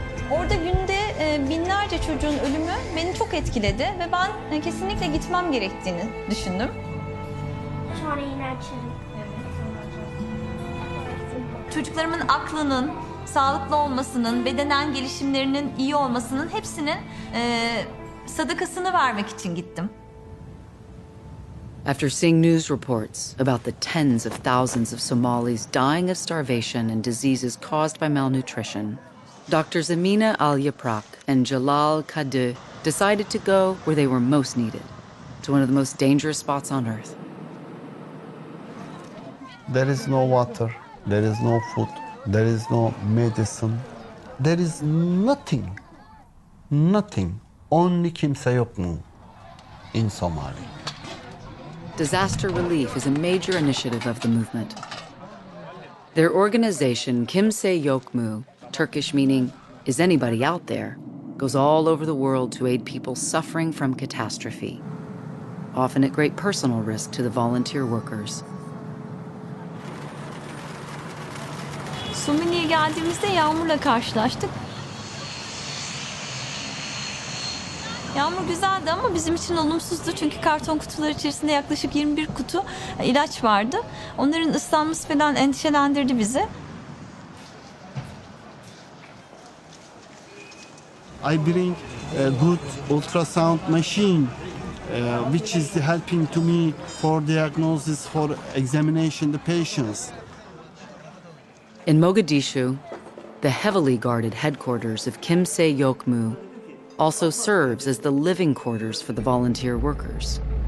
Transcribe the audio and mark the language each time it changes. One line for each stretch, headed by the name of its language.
Turkish: Orada günde binlerce çocuğun ölümü beni çok etkiledi ve ben kesinlikle gitmem gerektiğini düşündüm. Sonra yine açarım. Çocuklarımın aklının sağlıklı olmasının, bedenen gelişimlerinin iyi olmasının hepsinin sadakasını vermek için gittim.
English: After seeing news reports about the tens of thousands of Somalis dying of starvation and diseases caused by malnutrition, Drs. Amina Al-Yaprak and Jalal Kadeh decided to go where they were most needed, to one of the most dangerous spots on earth. There is no water, there is no food, there is no medicine. There is nothing, only kimse yok mu in Somalia. Disaster relief is a major initiative of the movement. Their organization, Kimse Yok Mu, Turkish meaning, is anybody out there, goes all over the world to aid people suffering from catastrophe, often at great personal risk to the volunteer workers.
Turkish: Somali'ye geldiğimizde yağmurla karşılaştık. Yağmur güzeldi ama bizim için olumsuzdu çünkü karton kutular içerisinde yaklaşık 21 kutu ilaç vardı. Onların ıslanması falan endişelendirdi bizi.
English: I bring a good ultrasound machine, which is helping to me for diagnosis, for examination the patients. In Mogadishu, the heavily guarded headquarters of Kimse Yok Mu also serves as the living quarters for the volunteer workers.